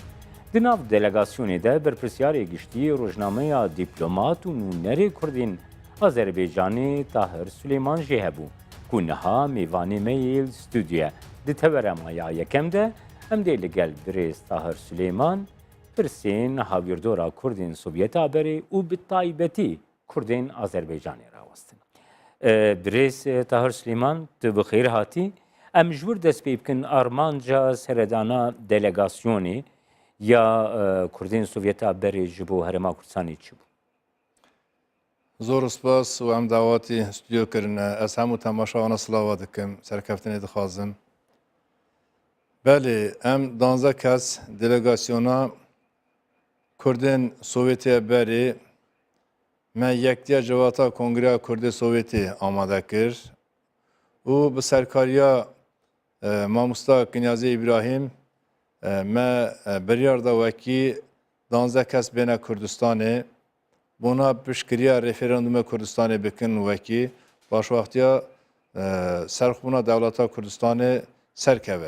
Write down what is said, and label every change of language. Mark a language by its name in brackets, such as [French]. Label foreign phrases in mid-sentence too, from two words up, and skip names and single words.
[Kurdish] Di nav delegasyonê de berpirsyarê giştî rojnameya dîplomat û nûnerê Kurdên Azerbaycanê Tahir Süleyman jê hebû ku niha mêvanê me yê stûdyoye di teveremaya yekem de em dê li gel birêz Tahir Süleyman pirsên hawirdora Kurdên Sovyeta berê û bi taybetî Kurdên Azerbaycanê rawestin. Birêz Tahir Süleyman tu bi xêr hatî. Em ji wir dest pê bikin armanca seredana delegasyonê ya Kurdên Sovyeta berê ji bo Herêma Kurdistanê çi bû? زۆر سپاس و ئەم داواتی ستودیۆکردنە ئەس هەموو تەماشاوانە سڵاوا دەکەم سەرکەفتنێ دخوازم بەێ ئەم 12 کەس دلێگاسیۆنا کوردên Sovyetê berê me yektiya cevata Kongreya Kurdê Sovyetê amade kir û bi serkariya Mamosta Kinyazê İbrahim me biryar da wekî 12 kes bêne Kurdistanê Bona piştgiriya referanduma Kurdistanê bikin wekî başwaxtiya serxwebûna dewleta Kurdistanê serkeve.